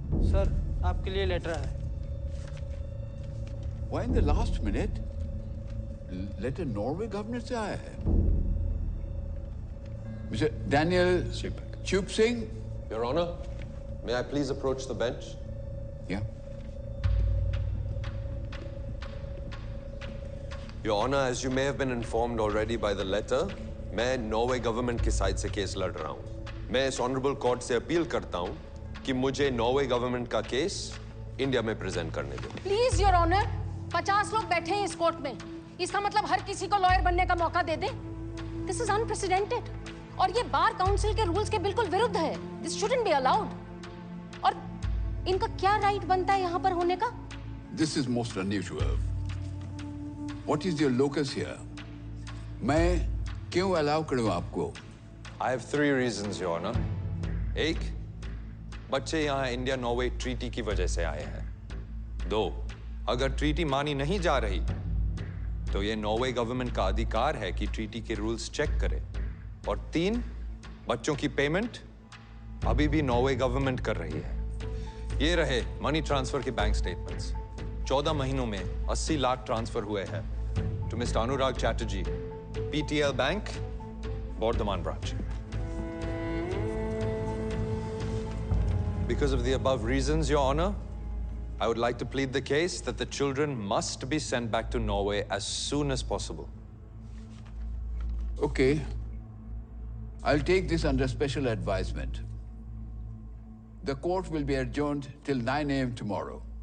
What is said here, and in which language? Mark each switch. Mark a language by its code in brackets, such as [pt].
[hi] Sir, आपके लिए letter है। [en] Why in the last minute? [hi] Letter Norway government से आया है। [en] Mr. Daniel Chup Singh. Your Honor, may I please approach the bench? Yeah. Your Honor, as you may have been informed already by the letter, [hi] मैं Norway government की side से case लड़ रहा हूँ। मैं इस ऑनरेबल कोर्ट से appeal करता हूँ कि मुझे नॉर्वे गवर्नमेंट का केस इंडिया में प्रेजेंट करने दो। प्लीज योर ऑनर, 50 लोग बैठे हैं इस कोर्ट में, इसका मतलब हर किसी को लॉयर बनने का मौका दे दे। [en] this is unprecedented [hi] और ये बार काउंसिल के रूल्स के बिल्कुल विरुद्ध है। [en] This shouldn't be allowed. [hi] और इनका क्या राइट बनता है यहाँ पर होने का? [en] This is most unusual. What is your locus here? [hi] मैं क्यों अलाउ करूँ आपको? [en] I have 3 reasons, Your Honor. [hi] 1, बच्चे यहाँ इंडिया नॉर्वे ट्रीटी की वजह से आए हैं। 2, अगर ट्रीटी मानी नहीं जा रही तो ये नॉर्वे गवर्नमेंट का अधिकार है कि ट्रीटी के रूल्स चेक करे। और 3, बच्चों की पेमेंट अभी भी नॉर्वे गवर्नमेंट कर रही है। ये रहे मनी ट्रांसफर के बैंक स्टेटमेंट्स। 14 महीनों में 80 लाख ट्रांसफर हुए हैं to mister Anurag Chatterjee, PTL bank, Bordhaman branch. [en] Because of the above reasons, Your Honor, I would like to plead the case that the children must be sent back to Norway as soon as possible. Okay. I'll take this under special advisement. The court will be adjourned till 9 a.m. tomorrow.